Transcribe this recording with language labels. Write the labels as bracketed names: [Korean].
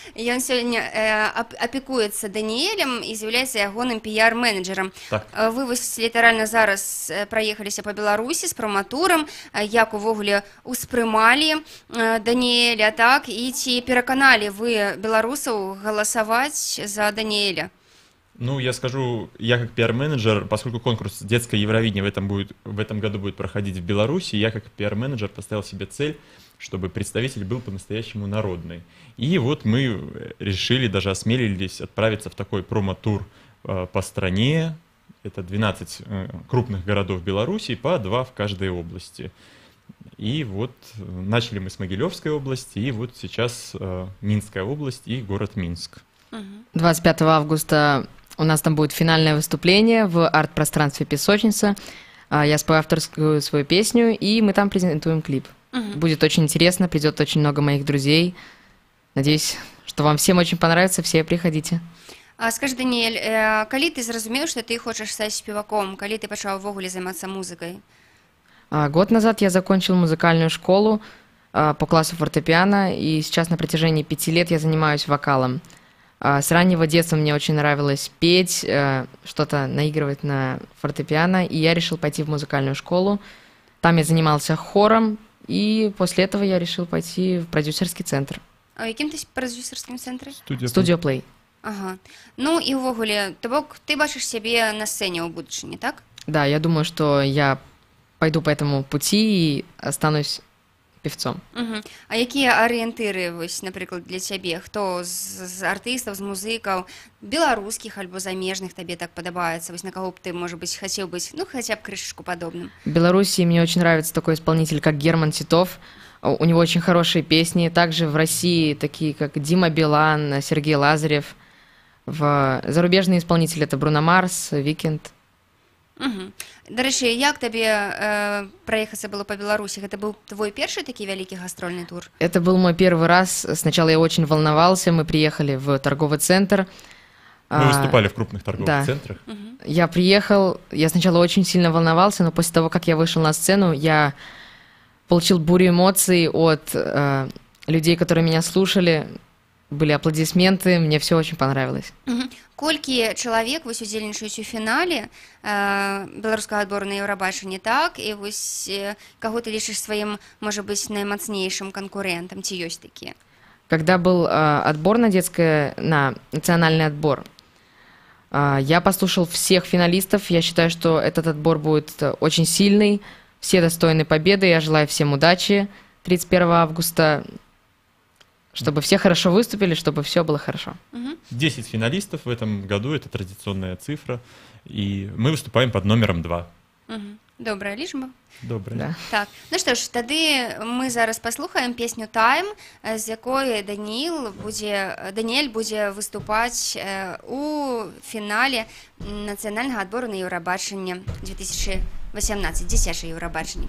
[Belarusian] Ён сёння апекуецца Даніэлем і з'яўляецца ягоным піяр-менеджерам. Так. Вы вось літаральна зараз праехаліся па Беларусі з праматурам. Як увогуле успрымалі Даніэля, так? І ці пераканалі вы беларусаў галасаваць за Даніэля? [Russian] Ну, я скажу, я как пиар-менеджер, поскольку конкурс «Детское Евровидение» в этом году будет проходить в Беларуси, я как пиар-менеджер поставил себе цель, чтобы представитель был по-настоящему народный. И вот мы решили, даже осмелились отправиться в такой промо-тур по стране. Это 12 крупных городов Беларуси, по 2 в каждой области. И вот начали мы с Могилевской области, и вот сейчас Минская область и город Минск. 25 августа у нас там будет финальное выступление в арт-пространстве «Песочница». Я спою авторскую свою песню, и мы там презентуем клип. Будет очень интересно, придет очень много моих друзей. Надеюсь, что вам всем очень понравится, все приходите. [Belarusian] Скажи, Даніэль, калі ты зразумеў, што ты хочаш стаць спеваком, калі ты пачаў увогуле займацца музыкай? [Russian] Год назад я закончил музыкальную школу по классу фортепиано, и сейчас на протяжении 5 лет я занимаюсь вокалом. С раннего детства мне очень нравилось петь, что-то наигрывать на фортепиано, и я решил пойти в музыкальную школу. Там я занимался хором, и после этого я решил пойти в продюсерский центр. [Belarusian] А якім ты продюсерскім цэнтры? Studio Play. Ага. Ну і ўвогуле, то бок ты бачыш сябе на сцэне ў будучыні, так? [Russian] Да, я думаю, что я пойду по этому пути и останусь певцом. [Belarusian] А якія арыентыры, вось, напрыклад, для цябе? Хто з артыстаў, з музыкаў, беларускіх альбо замежных табе так падабаецца? Вось на каго б ты, можа быць, хацеў быць, ну, хаця б крышачку падобным? [Russian] В Беларуси мне очень нравится такой исполнитель, как Герман Титов. У него очень хорошие песни. Также в России такие, как Дима Билан, Сергей Лазарев. Зарубежные исполнители — это Бруно Марс, Викенд. [Belarusian] До рэчы, як табе праехацца было па Беларусі? Гэта быў твой першы такі вялікі гастрольны тур? [Russian] Это был мой первый раз. Сначала я очень волновался. Мы приехали в торговый центр. Мы выступали в крупных торговых центрах. Я приехал, я сначала очень сильно волновался, но после того, как я вышел на сцену, я получил бурю эмоций от людей, которые меня слушали. Были аплодисменты, мне все очень понравилось. [Belarusian] Колькі чалавек вось удзельнічаюць у фінале беларускага адбору на Еўрабачанне, так? І вось каго ты лічыш сваім, можа быць, наймацнейшым канкурентам, ці ёсць такія? [Russian] Когда был отбор на национальный отбор, я послушал всех финалистов. Я считаю, что этот отбор будет очень сильный. Все достойны победы. Я желаю всем удачи 31 августа. Чтобы все хорошо выступили, чтобы все было хорошо. 10 финалистов в этом году, это традиционная цифра, и мы выступаем под номером 2. [Belarusian] Добрая лічба. Добрая. [Russian] Да. [Belarusian] Так, ну што ж, тады мы зараз паслухаем песню «Time», з якой Даніэль будзе выступаць у фінале нацыянальнага адбору на Еўрабачанне 2018, дзіцячае Еўрабачанне.